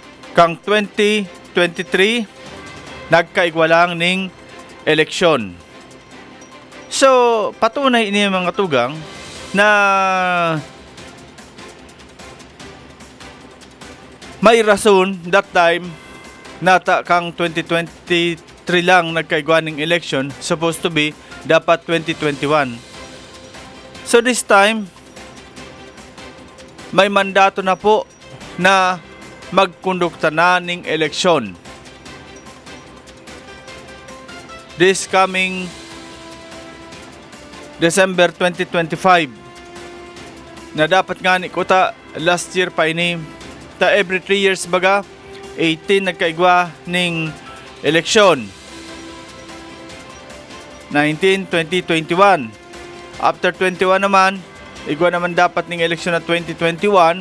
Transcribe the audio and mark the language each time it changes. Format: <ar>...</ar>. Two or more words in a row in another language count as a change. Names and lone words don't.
<bik>kang 2023 nagkaigwalang ning eleksyon. So patunay ini mga tugang na may rason</bik> <en>that time</en> <bik>nata kang 2023 lang nagkaigwa ning election,</bik> <en>supposed to be dapat 2021.</en> <bik>So</bik> <en>this time</en> <bik>may mandato na po na magkondukta na ning eleksyon.</bik> <en>This coming December</en> <bik>2025 na dapat nga ni kuta</bik> <en>last year</en> <bik>pa ini ta</bik> <en>every 3 years</en> <bik>baga 18 nagkaigwa ning eleksyon. 19, 20, 21. After 21 naman, igwa naman dapat ning eleksyon na 2021.</bik>